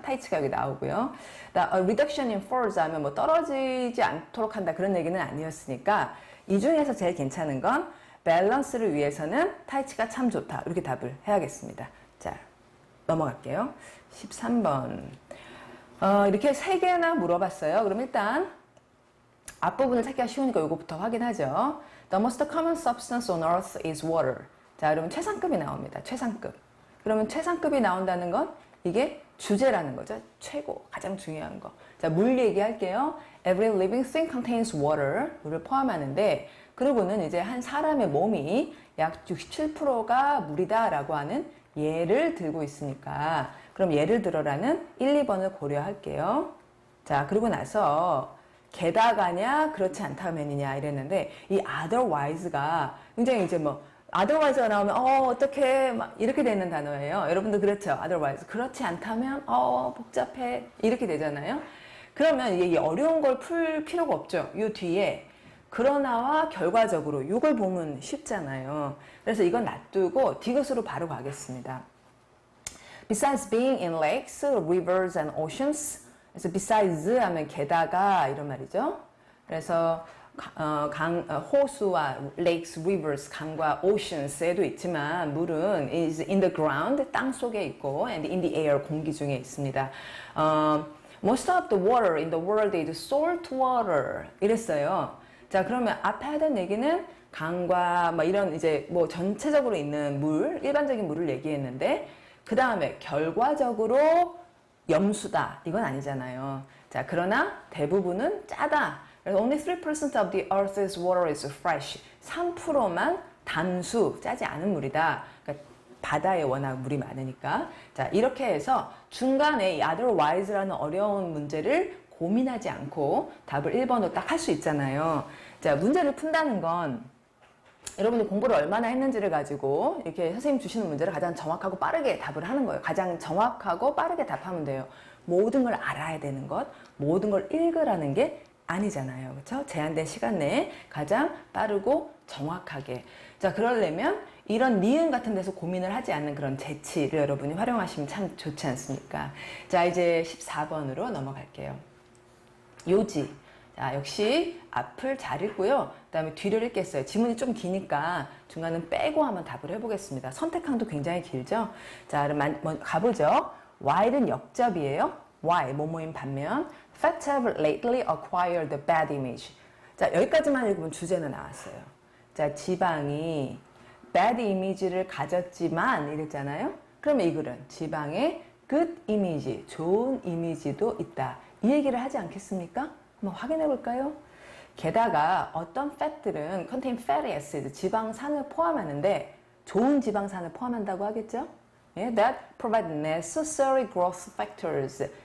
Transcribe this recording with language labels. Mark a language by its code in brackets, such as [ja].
[ko] 타이치가 여기 나오고요. [en] reduction in force [ko] 하면 뭐 떨어지지 않도록 한다 그런 얘기는 아니었으니까 이 중에서 제일 괜찮은 건 밸런스를 위해서는 타이치가 참 좋다. 이렇게 답을 해야겠습니다. 자, 넘어갈게요. 13번. 이렇게 3개나 물어봤어요. 그럼 일단 앞부분을 찾기가 쉬우니까 이거부터 확인하죠. [en] The most common substance on earth is water. [ko] 자, 그러면 최상급이 나옵니다. 최상급. 그러면 최상급이 나온다는 건 이게 주제라는 거죠. 최고, 가장 중요한 거. 자, 물 얘기할게요. [en] Every living thing contains water. [ko] 물을 포함하는데 그러고는 이제 한 사람의 몸이 약 67%가 물이다라고 하는 예를 들고 있으니까 그럼 예를 들어라는 1, 2번을 고려할게요. 자, 그리고 나서 게다가냐 그렇지 않다면이냐 이랬는데 이 otherwise가 굉장히 이제 뭐 otherwise가 나오면 어떻게 막 이렇게 되는 단어예요. 여러분도 그렇죠. otherwise 그렇지 않다면 복잡해 이렇게 되잖아요. 그러면 이게 어려운 걸 풀 필요가 없죠. 이 뒤에 그러나와 결과적으로 이걸 보면 쉽잖아요. 그래서 이건 놔두고 디귿으로 바로 가겠습니다. [en] Besides being in lakes, rivers and oceans. [ko] 그래서 besides 하면 게다가 이런 말이죠. 그래서 호수와 lakes, rivers, 강과 oceans에도 있지만 물은 [en] is in the ground, [ko] 땅 속에 있고 [en] and in the air, [ko] 공기 중에 있습니다. [en] Most of the water in the world is salt water. [ko] 이랬어요. 자, 그러면 앞에 하던 얘기는 강과 뭐 이런 이제 뭐 전체적으로 있는 물, 일반적인 물을 얘기했는데 그 다음에 결과적으로 염수다. 이건 아니잖아요. 자, 그러나 대부분은 짜다. 그래서 [en] only 3% of the earth's water is fresh. [ko] 3%만 단수, 짜지 않은 물이다. 그러니까 바다에 워낙 물이 많으니까. 자, 이렇게 해서 중간에 이 otherwise라는 어려운 문제를 고민하지 않고 답을 1번으로 딱 할 수 있잖아요. 자, 문제를 푼다는 건 여러분이 공부를 얼마나 했는지를 가지고 이렇게 선생님 주시는 문제를 가장 정확하고 빠르게 답을 하는 거예요. 가장 정확하고 빠르게 답하면 돼요. 모든 걸 알아야 되는 것, 모든 걸 읽으라는 게 아니잖아요. 그렇죠? 제한된 시간 내에 가장 빠르고 정확하게. 자, 그러려면 이런 니은 같은 데서 고민을 하지 않는 그런 재치를 여러분이 활용하시면 참 좋지 않습니까? 자, 이제 14번으로 넘어갈게요. 요지. 자, 역시 앞을 잘 읽고요. 그 다음에 뒤를 읽겠어요. 지문이 좀 기니까 중간은 빼고 한번 답을 해보겠습니다. 선택항도 굉장히 길죠? 자, 그럼 가보죠. Y는 역접이에요. Y, 뭐뭐인 반면 [en] Facts have lately acquired a bad image. [ko] 자, 여기까지만 읽으면 주제는 나왔어요. 자, 지방이 bad image를 가졌지만 이랬잖아요. 그러면 이 글은 지방에 good image, 좋은 이미지도 있다. 이 얘기를 하지 않겠습니까? 한번 확인해 볼까요? 게다가 어떤 팻들은 [en] contain fatty acid, [ko] 지방산을 포함하는데 좋은 지방산을 포함한다고 하겠죠? [en] 예, that provide necessary growth factors.